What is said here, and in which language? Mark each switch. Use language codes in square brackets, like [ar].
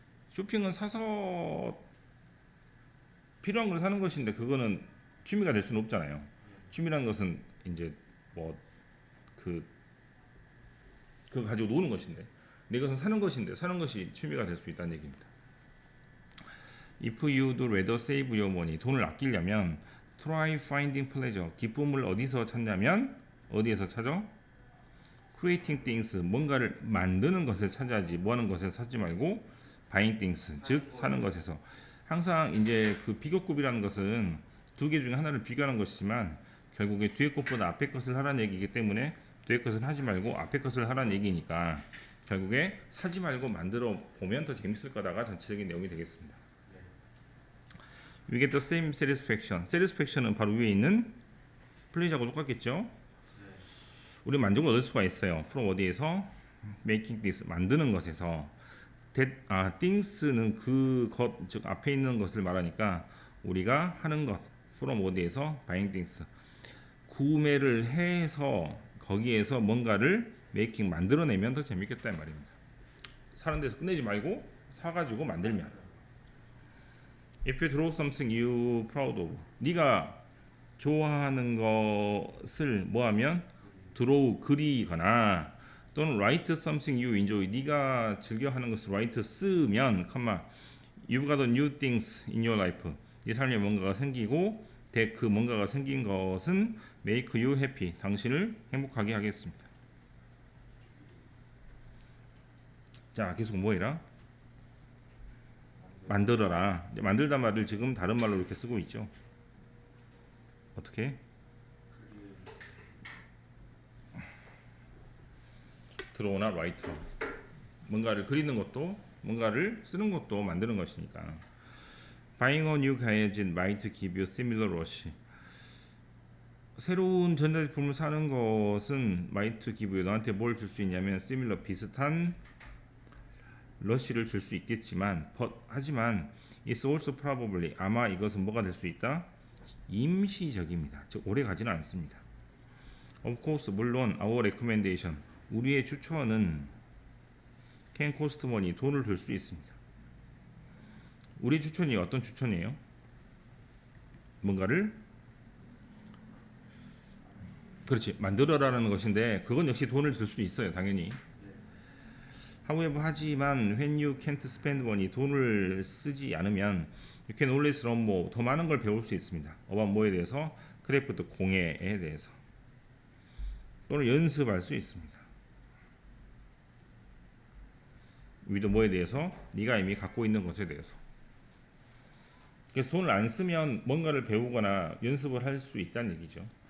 [ko] 쇼핑은 사서 필요한 걸 사는 것인데 그거는 취미가 될 수는 없잖아요. 취미라는 것은 이제 뭐 그거 가지고 노는 것인데 내 것은 사는 것인데 사는 것이 취미가 될 수 있다는 얘기입니다. [en] If you'd rather save your money [ko] 돈을 아끼려면 [en] try finding pleasure [ko] 기쁨을 어디서 찾냐면 어디에서 찾아? [en] creating things [ko] 뭔가를 만드는 것을 찾아야지 뭐하는 것을 찾지 말고 [en] buying things [ko] 즉 사는 것에서 항상 이제 그 비교급이라는 것은 두 개 중에 하나를 비교하는 것이지만 결국에 뒤에 것보다 앞에 것을 하라는 얘기이기 때문에 뒤에 것을 하지 말고 앞에 것을 하라는 얘기니까 결국에 사지 말고 만들어 보면 더 재밌을 거다가 전체적인 내용이 되겠습니다. [en] We get the same satisfaction. [ko] satisfaction은 바로 위에 있는 pleasure하고 똑같겠죠? 우리 만족을 얻을 수가 있어요. from 어디에서? [en] making this [ko] 만드는 것에서. things는 그 것, 즉 앞에 있는 것을 말하니까 우리가 하는 것. [en] from [ko] 어디에서? [en] buying things. [ko] 구매를 해서 거기에서 뭔가를 making 만들어내면 더 재밌겠다 이 말입니다. 사는 데서 끝내지 말고 사가지고 만들면. [en] If you draw something you proud of, [ko] 네가 좋아하는 것을 뭐하면 [en] draw [ko] 그리거나 또는 [en] write something you enjoy, [ko] 네가 즐겨하는 것을 [en] write 쓰면, you've got new things in your life, [ko] 네 삶에 뭔가가 생기고 그 뭔가가 생긴 것은 [en] make you happy, [ko] 당신을 행복하게 하겠습니다. 자, 계속 뭐해라? 만들어라. 만들다 말을 지금 다른 말로 이렇게 쓰고 있죠. 어떻게? 드로우나 라이트. 뭔가를 그리는 것도 뭔가를 쓰는 것도 만드는 것이니까. [en] Buying a new gadget might give you similar rush. [ko] 새로운 전자제품을 사는 것은 [en] might give you [ko] 너한테 뭘 줄 수 있냐면 similar 비슷한 러시를 줄 수 있겠지만 하지만 [en] it's also probably [ko] 아마 이것은 뭐가 될 수 있다? 임시적입니다. 즉 오래 가지는 않습니다. [en] Of course [ko] 물론 [en] our recommendation [ko] 우리의 추천은 [en] can cost money [ko] 돈을 들 수 있습니다. 우리 추천이 어떤 추천이에요? 뭔가를 그렇지 만들어라는 것인데 그건 역시 돈을 들 수 있어요. 당연히. [en] However [ko] 하지만 [en] when you can't spend money [ko] 돈을 쓰지 않으면 [en] you can always learn more [ko] 더 많은 걸 배울 수 있습니다. about 뭐에 대해서? 크래프트 공예에 대해서 또는 연습할 수 있습니다. with 뭐에 대해서? 네가 이미 갖고 있는 것에 대해서. 그래서 돈을 안 쓰면 뭔가를 배우거나 연습을 할 수 있다는 얘기죠.